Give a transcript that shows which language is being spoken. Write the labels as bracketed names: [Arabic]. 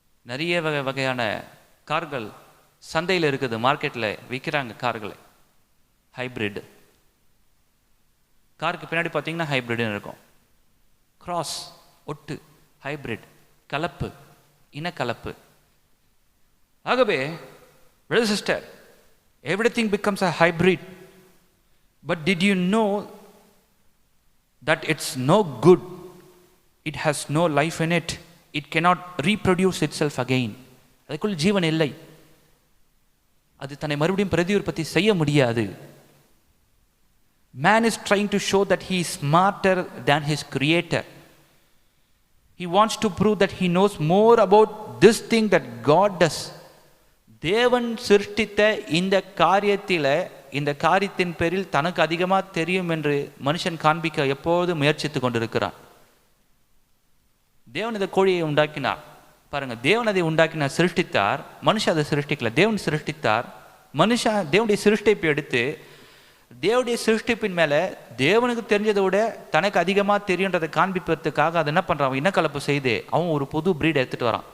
[Tamil] நிறைய வகையான கார்கள் சந்தையில் இருக்குது, மார்க்கெட்டில் விற்கிறாங்க கார்களை. ஹைபிரிட் காருக்கு பின்னாடி பார்த்தீங்கன்னா ஹைபிரிட்னு இருக்கும். கிராஸ், ஒட்டு, ஹைபிரிட், கலப்பு, இனக்கலப்பு. [English] ஆகவே brother sister, everything becomes a hybrid. But did you know that it's no good? It has no life in it. It cannot reproduce itself again. [Tamil] அதுக்குள் ஜீவன் இல்லை. அது தன்னை மறுபடியும் பிரதியுற்பத்தி செய்ய முடியாது. [English] Man is trying to show that he is smarter than his creator. He wants to prove that he knows more about this thing that God does. [Tamil] தேவன் சிருஷ்டித்த இந்த காரியத்தில், இந்த காரியத்தின் பேரில் தனக்கு அதிகமாக தெரியும் என்று மனுஷன் காண்பிக்க எப்போது முயற்சித்து கொண்டிருக்கிறான். தேவன் இந்த கோழியை உண்டாக்கினார். பாருங்க, தேவன் அதை உண்டாக்கினார், சிருஷ்டித்தார். மனுஷன் அதை சிருஷ்டிக்கல, தேவன் சிருஷ்டித்தார். மனுஷன் தேவனுடைய சிருஷ்டிப்பை எடுத்து தேவனுடைய சிருஷ்டிப்பின் மேலே தேவனுக்கு தெரிஞ்சதை விட தனக்கு அதிகமாக தெரியுன்றதை காண்பிப்பதற்காக அதை என்ன பண்ணுறான், இனக்கலப்பு செய்து அவன் ஒரு புது பிரீட் எடுத்துகிட்டு வரான்.